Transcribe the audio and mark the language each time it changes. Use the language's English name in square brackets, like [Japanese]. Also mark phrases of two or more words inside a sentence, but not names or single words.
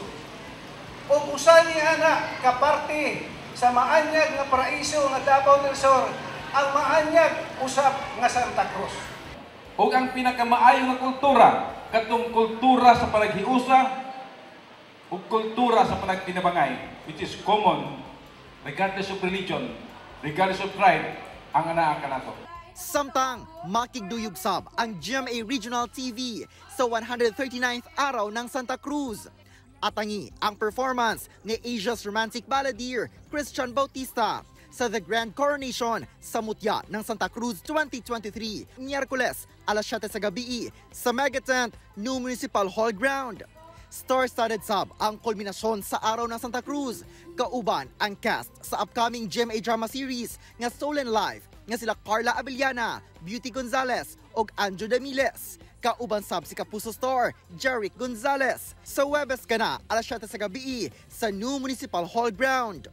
[Cebuano] Ug usa ni ana kaparte sa maanyag nga paraiso nga Davao del Sur ang maanyag usab nga Santa Cruz. O ang pinakamaayo nga kultura, katong kultura sa panaghiusa o kultura sa panagtinabangay, [English] which is common, regardless of religion, regardless of tribe, [Cebuano] ang anaa kanato. Samtang makigduyog sab ang GMA Regional TV sa 139th araw ng Santa Cruz. Atangi ang performance ni [English] Asia's romantic balladeer [Cebuano] Christian Bautista sa The Grand Coronation sa Mutya ng Santa Cruz 2023, Miyerkules, alas 7 sa gabi sa Megatent, New Municipal Hall Ground. Star-studded sab ang kulminasyon sa araw ng Santa Cruz, kauban ang cast sa [English] upcoming GMA drama series [Cebuano] nga Stolen Life nga sila Carla Abellana, Beauty Gonzalez ug Anjo Damiles. Kauban sab si Kapuso star Jeric Gonzalez sa Webes kana alas 7 sa gabi sa New Municipal Hall Ground.